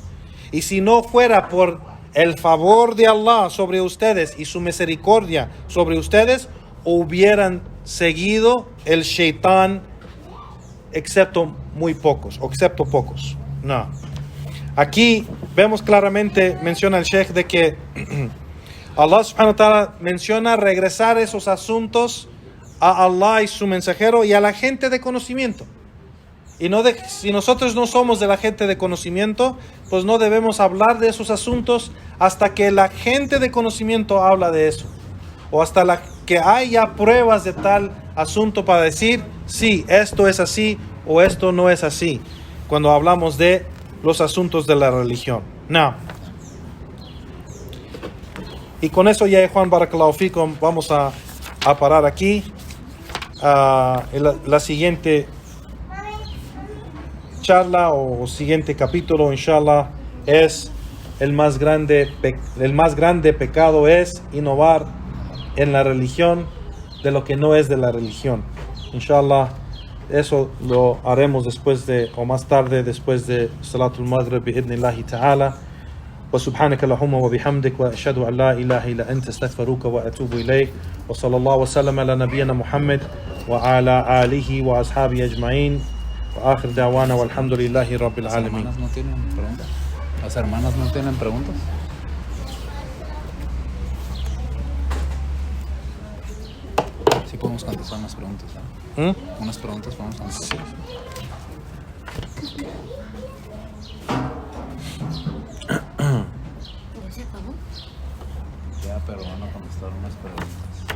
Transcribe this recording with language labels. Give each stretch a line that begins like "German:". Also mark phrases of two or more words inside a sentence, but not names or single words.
Spanish: Y si no fuera por el favor de Allah sobre ustedes y su misericordia sobre ustedes, hubieran seguido el Shaitán, excepto pocos. No. Aquí vemos claramente, menciona el Sheikh, de que Allah
Arabic: سبحانه وتعالى
Spanish: menciona regresar esos asuntos a Allah y su mensajero y a la gente de conocimiento. Y si nosotros no somos de la gente de conocimiento, pues no debemos hablar de esos asuntos hasta que la gente de conocimiento habla de eso. O hasta que haya pruebas de tal asunto para decir: sí, esto es así o esto no es así. Cuando hablamos de los asuntos de la religión. No. Y con eso ya, Juan,
Arabic: بارك الله فيكم,
Spanish: vamos a parar aquí. La siguiente charla o siguiente capítulo, inshallah, es el más grande pecado es innovar en la religión de lo que no es de la religión. Inshallah, eso lo haremos más tarde, después de
Arabic: صلاة المغرب, بإذن الله تعالى. وسبحانك اللهم وبحمدك وأشهد أن لا إله إلا أنت استغفرك وأتوب إليك وصلى الله وسلم على نبينا محمد وعلى آله وأصحابه أجمعين وآخر دعوانا والحمد لله رب العالمين.
Spanish: ¿Las hermanas no tienen preguntas? Sí podemos contestar unas preguntas, ¿eh? Unas preguntas podemos contestar. Ya, pero van a contestar unas preguntas.